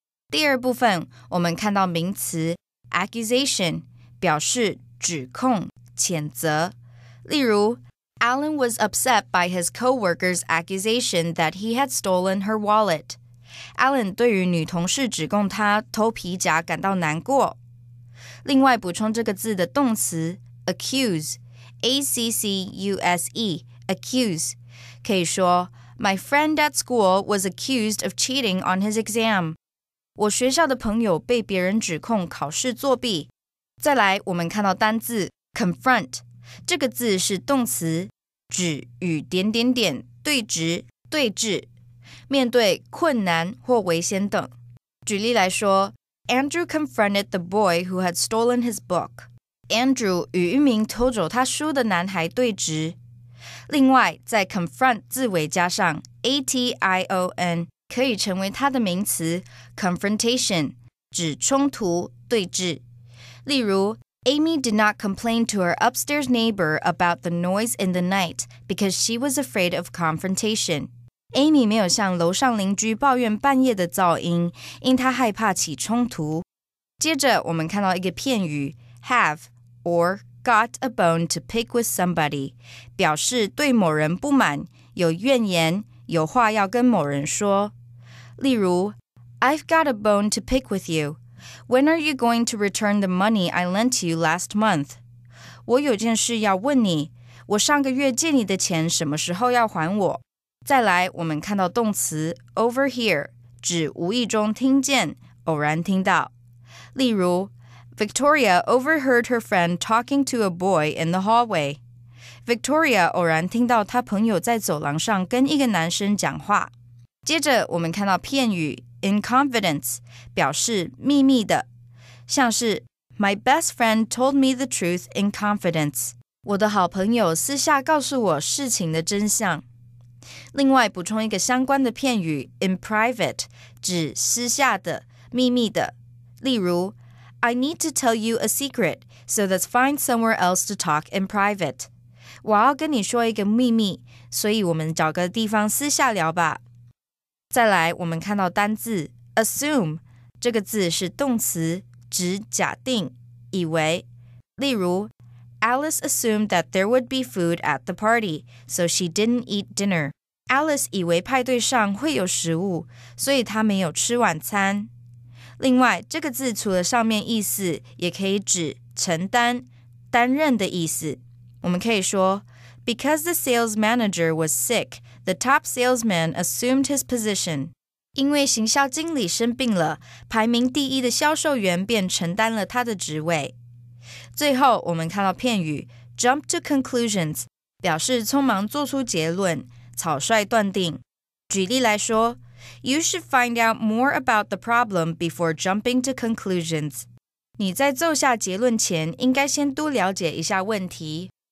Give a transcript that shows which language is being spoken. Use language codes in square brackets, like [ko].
[zh] 第二部分，我们看到名词 accusation 表示指控、谴责。例如 [en] Alan was upset by his coworker's accusation that he had stolen her wallet. [zh] Alan 对于女同事指控他偷皮夹感到难过。另外补充这个字的动词 [en] accuse, A-C-C-U-S-E, accuse [zh] 可以说 [en] My friend at school was accused of cheating on his exam. [zh] 我学校的朋友被别人指控考试作弊。再来，我们看到单字 confront， 这个字是动词，指与点点点对质、对峙，面对困难或危险等。举例来说 [en] Andrew confronted the boy who had stolen his book. [zh] Andrew 与一名偷走他书的男孩对质。另外，在 confront 字尾加上 A-T-I-O-N， 可以成为它的名词 confrontation， 指冲突、对峙。例如 [en] Amy did not complain to her upstairs neighbor about the noise in the night because she was afraid of confrontation. [zh] Amy 没有向楼上邻居抱怨半夜的噪音，因她害怕起冲突。接着我们看到一个片语 [en] have or got a bone to pick with somebody， [zh] 表示对某人不满，有怨言，有话要跟某人说。例如 [en] I've got a bone to pick with you. When are you going to return the money I lent you last month? [zh] 我有件事要问你，我上个月借你的钱什么时候要还我？再来，我们看到动词 overhear， 指无意中听见，偶然听到。例如 [en] Victoria overheard her friend talking to a boy in the hallway. [zh] Victoria 偶然听到她朋友在走廊上跟一个男生讲话。接着我们看到片语 [en] in confidence， [zh] 表示秘密的，像是 [en] My best friend told me the truth in confidence. [zh] 我的好朋友私下告诉我事情的真相。另外补充一个相关的片语 in private， 指私下的、秘密的。例如 [en] I need to tell you a secret, so let's find somewhere else to talk in private. [zh] 我要跟你说一个秘密，所以我们找个地方私下聊吧。再来，我们看到单字 assume， 这个字是动词，指假定、以为。例如 [en] Alice assumed that there would be food at the party, so she didn't eat dinner. [zh] Alice 以为派对上会有食物，所以她没有吃晚餐。另外，这个字除了上面意思，也可以指承担、担任的意思。我们可以说 [en] Because the sales manager was sick, the top salesman assumed his position. [zh] 因为行销经理生病了，排名第一的销售员便承担了他的职位。最后，我们看到片语 jump to conclusions， 表示匆忙做出结论，草率断定。举例来说 [en] You should find out more about the problem before jumping to conclusions. [zh] 你在奏下结论前，应该先多了解一下问题。